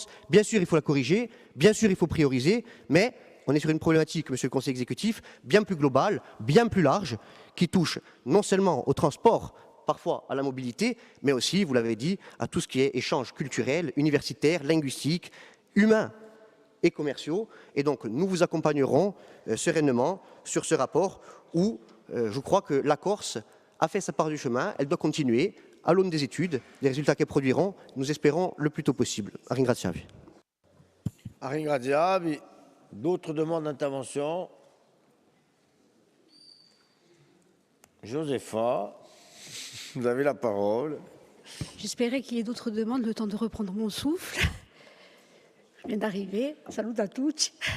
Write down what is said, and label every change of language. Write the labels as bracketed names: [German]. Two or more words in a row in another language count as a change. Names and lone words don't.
[French] Bien sûr, il faut la corriger. Bien sûr, il faut prioriser. Mais on est sur une problématique, monsieur le conseiller exécutif, bien plus globale, bien plus large, qui touche non seulement au transport, parfois à la mobilité, mais aussi, vous l'avez dit, à tout ce qui est échange culturel, universitaire, linguistique, humain et commerciaux. Et donc, nous vous accompagnerons sereinement sur ce rapport où je crois que la Corse a fait sa part du chemin. Elle doit continuer à l'aune des études, des résultats qu'elles produiront, nous espérons le plus tôt possible. [Italian] A ringraziarvi. A ringraziarvi. [French] D'autres demandes d'intervention? Josepha, vous avez la parole. J'espérais qu'il y ait d'autres demandes, le temps de reprendre mon souffle. Je viens d'arriver. Salut à tous.